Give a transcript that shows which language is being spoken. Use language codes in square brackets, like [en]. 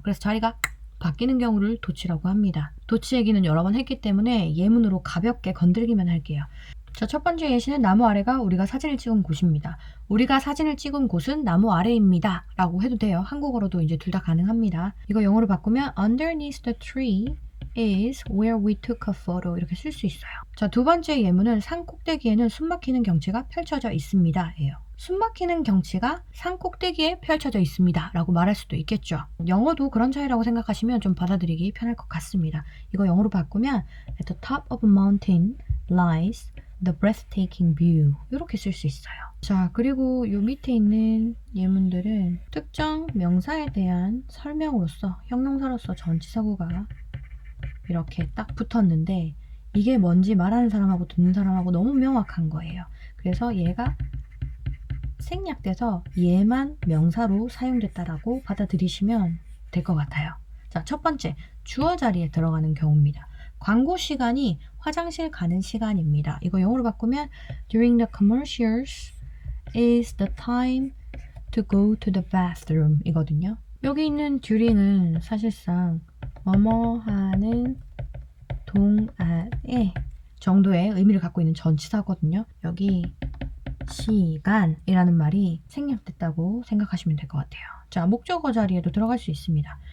[ko] 그래서 자리가 바뀌는 경우를 도치라고 합니다. 도치 얘기는 여러 번 했기 때문에 예문으로 가볍게 건들기만 할게요. 자, 첫 번째 예시는 나무 아래가 우리가 사진을 찍은 곳입니다. 우리가 사진을 찍은 곳은 나무 아래입니다 라고 해도 돼요. 한국어로도 이제 둘 다 가능합니다. 이거 영어로 바꾸면 [en] underneath the tree is where we took a photo [ko] 이렇게 쓸 수 있어요. 자, 두 번째 예문은 산 꼭대기에는 숨막히는 경치가 펼쳐져 있습니다 예요. 숨막히는 경치가 산 꼭대기에 펼쳐져 있습니다 라고 말할 수도 있겠죠. 영어도 그런 차이라고 생각하시면 좀 받아들이기 편할 것 같습니다. 이거 영어로 바꾸면 [en] at the top of a mountain lies the breathtaking view [ko] 이렇게 쓸 수 있어요. 자, 그리고 요 밑에 있는 예문들은 특정 명사에 대한 설명으로서 형용사로서 전치사구가 이렇게 딱 붙었는데 이게 뭔지 말하는 사람하고 듣는 사람하고 너무 명확한 거예요. 그래서 얘가 생략돼서 얘만 명사로 사용됐다라고 받아들이시면 될 것 같아요. 자, 첫 번째 주어 자리에 들어가는 경우입니다. 광고 시간이 화장실 가는 시간입니다. 이거 영어로 바꾸면 [en] during the commercials is the time to go to the bathroom [ko] 이거든요. 여기 있는 during은 사실상 뭐뭐 하는 동안의 정도의 의미를 갖고 있는 전치사거든요. 여기 시간이라는 말이 생략됐다고 생각하시면 될 것 같아요. 자, 목적어 자리에도 들어갈 수 있습니다.